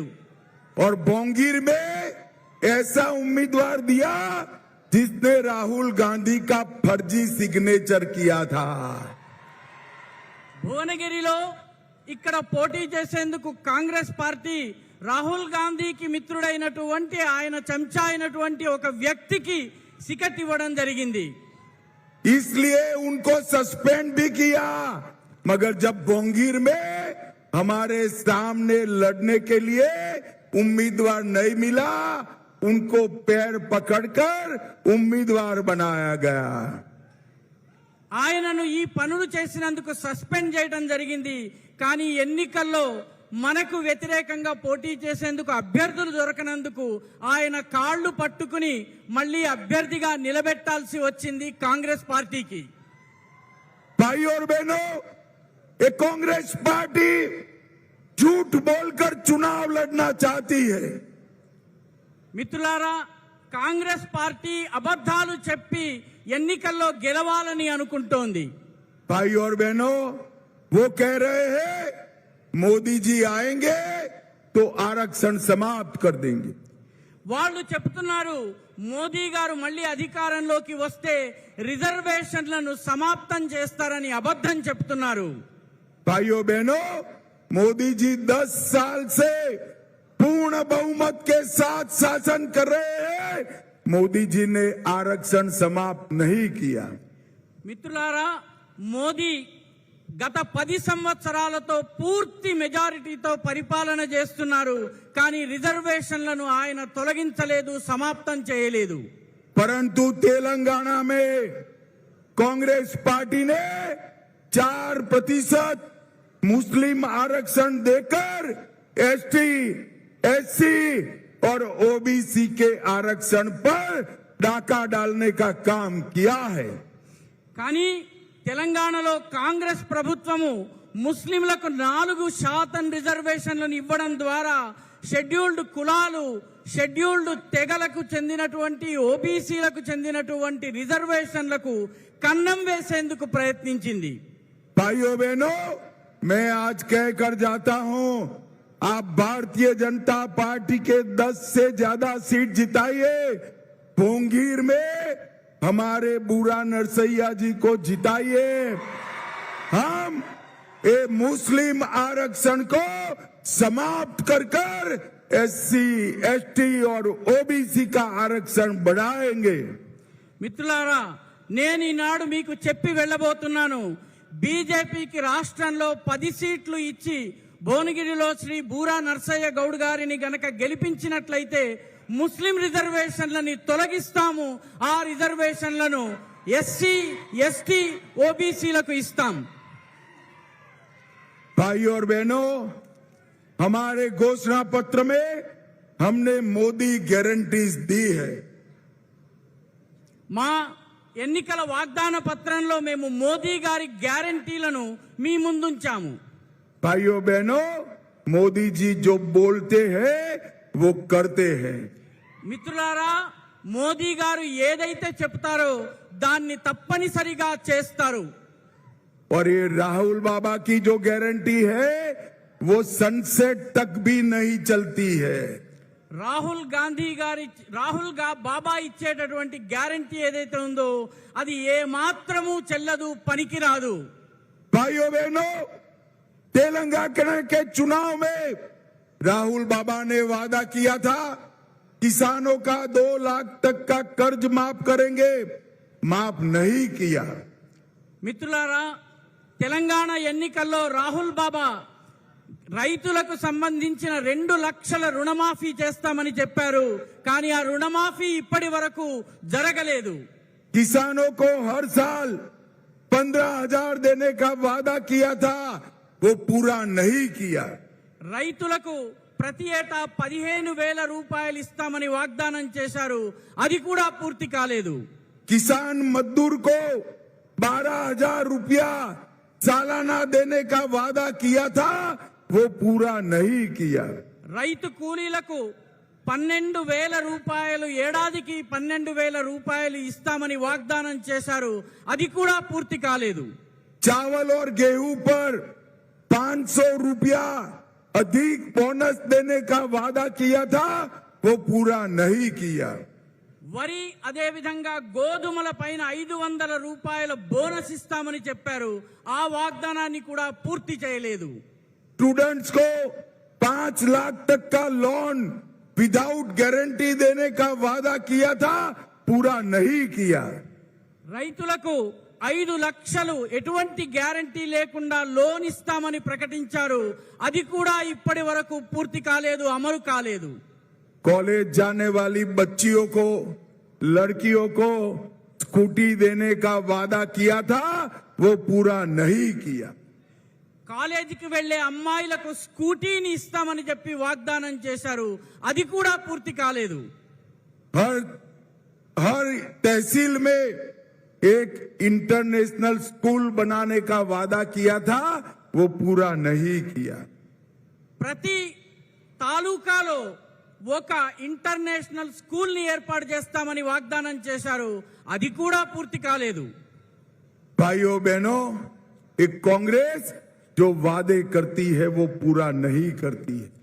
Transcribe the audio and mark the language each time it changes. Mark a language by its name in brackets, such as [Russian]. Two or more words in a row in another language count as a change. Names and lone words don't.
[Hindi] और बोंगीर में ऐसा उम्मीदवार दिया जिसने राहुल गांधी का फर्जी सिग्नेचर किया था। [Telugu] భువనగిరిలో ఇక్కడ పోటీ చేసేందుకు కాంగ్రెస్ పార్టీ రాహుల్ గాంధీకి మిత్రుడైనటువంటి, ఆయన చెంచా అయినటువంటి ఒక వ్యక్తికి టికెట్ ఇవ్వడం జరిగింది. [Hindi] इसलिए उनको सस्पेंड भी किया, मगर जब बोंगीर में हमारे सामने लड़ने के लिए उम्मीदवार नहीं मिला, उनको पैर पकड़कर उम्मीदवार बनाया गया। [Telugu] ఆయనను ఈ పనులు చేసినందుకు సస్పెండ్ చేయడం జరిగింది. కానీ ఎన్నికల్లో మనకు వ్యతిరేకంగా పోటీ చేసేందుకు అభ్యర్థులు దొరకనందుకు ఆయన కాళ్లు పట్టుకుని మళ్ళీ అభ్యర్థిగా నిలబెట్టాల్సి వచ్చింది కాంగ్రెస్ పార్టీకి. [Hindi] भाई और बहनों, ये कांग्रेस पार्टी झूठ बोलकर चुनाव लड़ना चाहती है। [Telugu] మిత్రులారా, కాంగ్రెస్ పార్టీ అబద్ధాలు చెప్పి ఎన్నికల్లో గెలవాలని అనుకుంటోంది. [Hindi] भाई और बहनों, वो कह रहे हैं मोदी जी आएंगे तो आरक्षण समाप्त कर देंगे। [Telugu] వాళ్ళు చెప్తున్నారు మోదీ గారు మళ్ళీ అధికారంలోకి వస్తే రిజర్వేషన్లను సమాప్తం చేస్తారని అబద్ధం చెప్తున్నారు। [Hindi] भाइयों बहनों, मोदी जी 10 साल से पूर्ण बहुमत के साथ शासन कर रहे हैं। मोदी जी ने आरक्षण समाप्त नहीं किया। [Telugu] మిత్రులారా, మోదీ గత 10 సంవత్సరాలతో పూర్తి మెజారిటీతో పరిపాలన చేస్తున్నారు, కానీ రిజర్వేషన్లను ఆయన తొలగించలేదు, సమాప్తం చేయలేదు। [Hindi] परंतु तेलंगाना में कांग्रेस पार्टी ने 4% मुस्लिम आरक्षण देकर एसटी, एससी और ओबीसी के आरक्षण पर डाका डालने का काम किया है। [Telugu] కానీ తెలంగాణలో కాంగ్రెస్ ప్రభుత్వము ముస్లింలకు 4% రిజర్వేషన్లను ఇవ్వడం ద్వారా షెడ్యూల్డ్ కులాలు, షెడ్యూల్డ్ తెగలకు చెందినటువంటి ఓబీసీలకు చెందినటువంటి రిజర్వేషన్లకు కన్నం వేసేందుకు ప్రయత్నించింది। [Hindi] भाइयों बहनों, मैं आज कहकर जाता हूं, आप भारतीय जनता पार्टी के 10 से ज्यादा सीट जिताइए। पोंगीर में हमारे बूढ़ा नरसैया जी को जिताइए। हम ये मुस्लिम आरक्षण को समाप्त कर एससी, एसटी और ओबीसी का आरक्षण बढ़ाएंगे। [Telugu] మిత్రులారా, నేను ఈనాడు మీకు చెప్పి వెళ్ళబోతున్నాను, బీజేపీకి రాష్ట్రంలో 10 సీట్లు ఇచ్చి భువనగిరిలో శ్రీ బూరా నర్సయ్య గౌడ్ గారిని గనక గెలిపించినట్లయితే ముస్లిం రిజర్వేషన్లని తొలగిస్తాము, ఆ రిజర్వేషన్లను ఎస్సీ, ఎస్టీ, ఓబీసీలకు ఇస్తాం। [Hindi] भाइयों और बहनों, हमारे घोषणा पत्र में हमने मोदी गारंटीज दी है। [Telugu] మా ఎన్నికల వాగ్దాన పత్రంలో మేము మోదీ గారి గ్యారంటీలను మీ ముందుంచాము। [Hindi] भाइयों बहनों, मोदी जी जो बोलते हैं वो करते हैं। [Telugu] మిత్రులారా, మోదీ గారు ఏదైతే చెప్తారో దాన్ని తప్పనిసరిగా చేస్తారు। [Hindi] और ये राहुल बाबा की जो गारंटी है वो सनसेट तक भी नहीं चलती है। [Telugu] రాహుల్ బాబా ఇచ్చేటటువంటి గ్యారంటీ ఏదైతే ఉందో అది ఏ మాత్రము చెల్లదు, పనికిరాదు। [Hindi] भाइयों बहनों, तेलंगाना के चुनाव में राहुल बाबा ने वादा किया था किसानों का 2 लाख तक का कर्ज माफ करेंगे, माफ नहीं किया। [Telugu] మిత్రులారా, తెలంగాణ ఎన్నికల్లో రాహుల్ బాబా రైతులకు సంబంధించిన 2 లక్షల రుణమాఫీ చేస్తామని చెప్పారు, కానీ ఆ రుణమాఫీ ఇప్పటి వరకు జరగలేదు। [Hindi] किसानों को हर साल 15,000 देने का वादा किया था, वो पूरा नहीं किया। [Telugu] రైతులకు ప్రతి ఏటా 15,000 రూపాయలు ఇస్తామని వాగ్దానం చేశారు, అది కూడా పూర్తి కాలేదు। [Hindi] किसान मजदूर को 12,000 रुपया सालाना देने का वादा किया था, वो पूरा नहीं किया। [Telugu] రైతు కూలీలకు 12,000 రూపాయలు, ఏడాదికి 12,000 రూపాయలు ఇస్తామని వాగ్దానం చేశారు, అది కూడా పూర్తి కాలేదు। [Hindi] चावल और गेहूं पर 500 रुपया अधिक बोनस देने का वादा किया था, वो पूरा नहीं किया। [Telugu] వరి అదే విధంగా గోధుమల పైన 500 రూపాయల బోనస్ ఇస్తామని చెప్పారు, ఆ వాగ్దానాన్ని కూడా పూర్తి చేయలేదు। [Hindi] स्टूडेंट्स को 5 लाख तक का [English] loan without guarantee [Hindi] देने का वादा किया था, पूरा नहीं किया। [Telugu] రైతులకు 5 లక్షలు ఎటువంటి గ్యారంటీ లేకుండా లోన్ ఇస్తామని ప్రకటించారు, అది కూడా ఇప్పటి వరకు పూర్తి కాలేదు, అమలు కాలేదు। [Hindi] कॉलेज जाने वाली बच्चियों को, लड़कियों को स्कूटी देने का वादा किया था, वो पूरा नहीं किया। [Telugu] కాలేజీకి వెళ్లే అమ్మాయిలకు స్కూటీని ఇస్తామని చెప్పి వాగ్దానం చేశారు, అది కూడా పూర్తి కాలేదు। [Hindi] हर तहसील में एक [English] international school [Hindi] बनाने का वादा किया था, वो पूरा नहीं किया। [Telugu] ప్రతి తాలూకాలో ఒక [English] international school [Telugu] ని ఏర్పాటు చేస్తామని వాగ్దానం చేశారు, అది కూడా పూర్తి కాలేదు। [Hindi] भाइयों बहनों, एक कांग्रेस जो वादे करती है वो पूरा नहीं करती है।